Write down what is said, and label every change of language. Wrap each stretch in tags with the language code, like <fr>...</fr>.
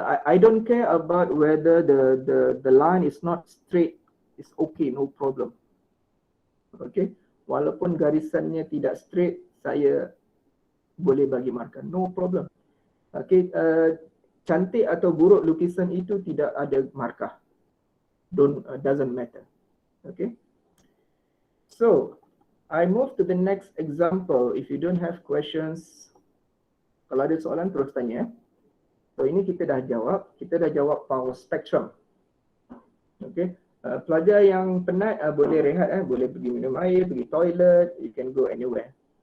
<en>I don't care about whether the line is not straight. It's okay, no problem.</en> <ms>Okay, walaupun garisannya tidak straight, saya boleh bagi markah,</ms> <en>no problem.</en> <ms>Okay, cantik atau buruk lukisan itu tidak ada markah.</ms> <en>Doesn't matter. Okay. So I move to the next example. If you don't have questions,</en> <ms>kalau ada soalan terus tanya. So ini kita dah jawab power spectrum. Okay. Pelajar yang penat boleh rehat, boleh pergi minum air, pergi toilet,</ms> <en>you can go anywhere.</en>